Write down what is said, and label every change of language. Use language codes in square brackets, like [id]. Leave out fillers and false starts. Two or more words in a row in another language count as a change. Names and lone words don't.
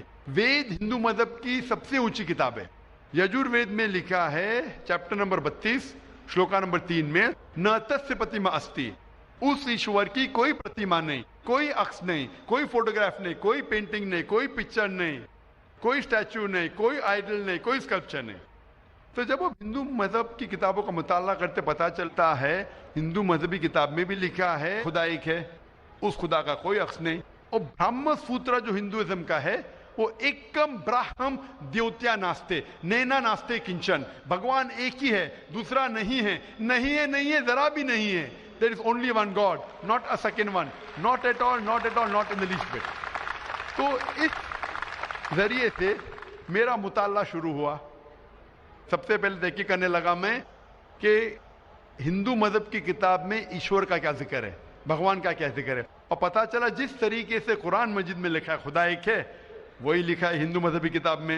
[ur] وید ہندو مذہب کی سب سے اونچی کتاب ہے. یجوروید میں لکھا ہے [en] chapter number [ur] 32 شلوکا نمبر 3 میں [sa] न तस्य प्रतिमा अस्ति, [ur] اس ایشور کی کوئی پرتیما نہیں، کوئی عکس نہیں، کوئی فوٹوگراف نہیں، کوئی پینٹنگ نہیں، کوئی پکچر نہیں، کوئی اسٹیچو نہیں، کوئی آئیڈل نہیں، کوئی اسکلپچر نہیں. تو جب وہ ہندو مذہب کی کتابوں کا مطالعہ کرتے پتہ چلتا ہے ہندو مذہبی کتاب میں بھی لکھا ہے خدا ایک ہے، اس خدا کا کوئی عکس نہیں. اور برہم سوترا جو ہندوازم کا ہے وہ [sa] एकम् ब्रह्म द्वितीय नास्ति नेह नास्ति किञ्चन, [ur] بھگوان ایک ہی ہے، دوسرا نہیں ہے، نہیں ہے ذرا بھی نہیں ہے. [en] There is only one God, not a second one, not at all, not in the least bit. [ur] تو اس ذریعے سے میرا مطالعہ شروع ہوا. سب سے پہلے تحقیق کرنے لگا میں کہ ہندو مذہب کی کتاب میں ایشور کا کیا ذکر ہے، بھگوان کا کیا ذکر ہے. اور پتہ چلا جس طریقے سے قرآن مجید میں لکھا ہے خدا ایک ہے وہی لکھا ہے ہندو مذہبی کتاب میں.